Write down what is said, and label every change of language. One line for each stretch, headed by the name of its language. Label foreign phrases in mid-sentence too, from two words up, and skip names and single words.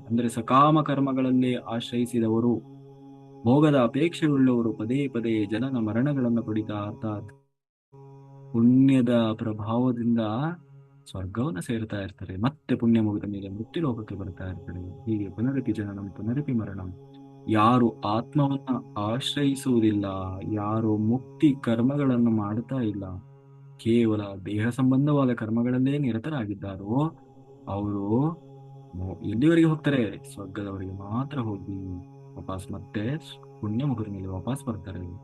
Kannada: ಅಂದ್ರೆ ಸಕಾಮ ಕರ್ಮಗಳಲ್ಲಿ ಆಶ್ರಯಿಸಿದವರು, ಭೋಗದ ಅಪೇಕ್ಷೆಯುಳ್ಳವರು ಪದೇ ಪದೇ ಜನನ ಮರಣಗಳನ್ನು ಪಡಿತಾ ಅರ್ಥಾತ್ ಪುಣ್ಯದ ಪ್ರಭಾವದಿಂದ ಸ್ವರ್ಗವನ್ನು ಸೇರ್ತಾ ಇರ್ತಾರೆ. ಮತ್ತೆ ಪುಣ್ಯ ಮುಗಿದ ಮೇಲೆ ಮೃತ್ಯು ಲೋಕಕ್ಕೆ ಬರ್ತಾ ಇರ್ತಾರೆ. ಹೀಗೆ
Sanskrit: ಪುನರಪಿ ಜನನಂ ಪುನರಪಿ ಮರಣಂ.
Kannada: ಯಾರು ಆತ್ಮವನ್ನ ಆಶ್ರಯಿಸುವುದಿಲ್ಲ, ಯಾರು ಮುಕ್ತಿ ಕರ್ಮಗಳನ್ನು ಮಾಡ್ತಾ ಇಲ್ಲ, ಕೇವಲ ದೇಹ ಸಂಬಂಧವಾದ ಕರ್ಮಗಳಲ್ಲೇ ನಿರತರಾಗಿದ್ದಾರೋ ಅವರು ಎಲ್ಲಿವರೆಗೆ ಹೋಗ್ತಾರೆ? ಸ್ವರ್ಗದವರೆಗೆ ಮಾತ್ರ ಹೋಗಿ ವಾಪಸ್ ಮತ್ತೆ ಪುಣ್ಯ ಮುಗಿದ ಮೇಲೆ ವಾಪಸ್ ಬರ್ತಾರೆ.